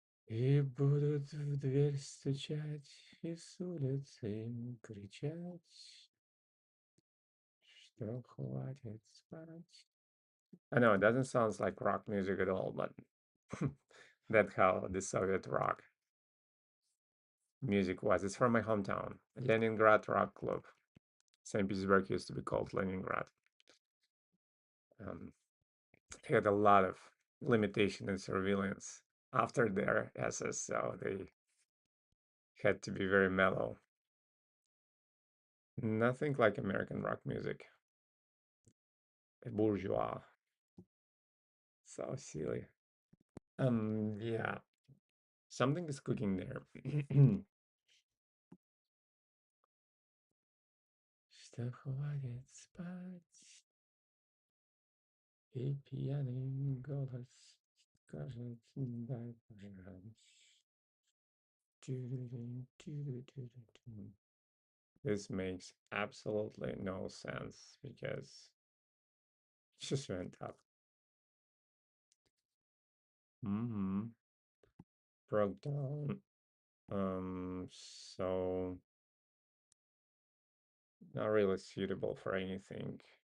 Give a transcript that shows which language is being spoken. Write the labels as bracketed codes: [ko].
[ru] И будут в дверь стучать, и с улицы им кричать, что хватит спать. [en] I know it doesn't sound like rock music at all, but that's how the Soviet rock music was. It's from my hometown, Leningrad Rock Club. St. Petersburg used to be called Leningrad. Um, they had a lot of limitation and surveillance after their SS, so they had to be very mellow. Nothing like American rock music. Bourgeois. So silly. Yeah, something is cooking there. [ru] Что хватит спать, и пьяный голос скажет, дай пожрать. [en] Дю-дю-дю, This makes absolutely no sense because it just went up. Mm-hmm. Broke down. So not really suitable for anything.